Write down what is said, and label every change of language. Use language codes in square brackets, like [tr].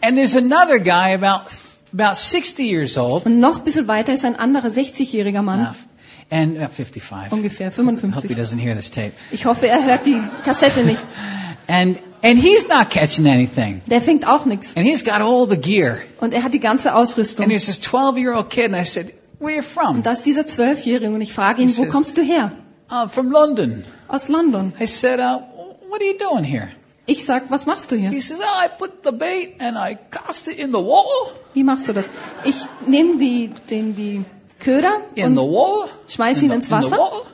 [en] And there's another guy about 60 years old. [de] Und noch ein bisschen weiter ist ein anderer 60-jähriger Mann. [en] Enough. And 55. [de] Ungefähr 55. [en] Hope he doesn't hear this tape. [de] Ich hoffe, er hört die Kassette nicht. [en] And he's not catching anything. [de] Der fängt auch nichts. [en] And he's got all the gear. [de] Und er hat die ganze Ausrüstung. [en] And he's this 12-year-old kid, and I said, "Where are you from?" [de] Und das ist dieser 12-Jährige, und ich frage ihn, wo kommst du her? [en] From London. [de] Aus London. [en] I said, "What are you doing here?" [de] Ich sag, was machst du hier? [en] He says, "I put the bait and I cast it in the water." [de] Wie machst du das? Ich nehme die Köder und schmeiß ihn ins Wasser.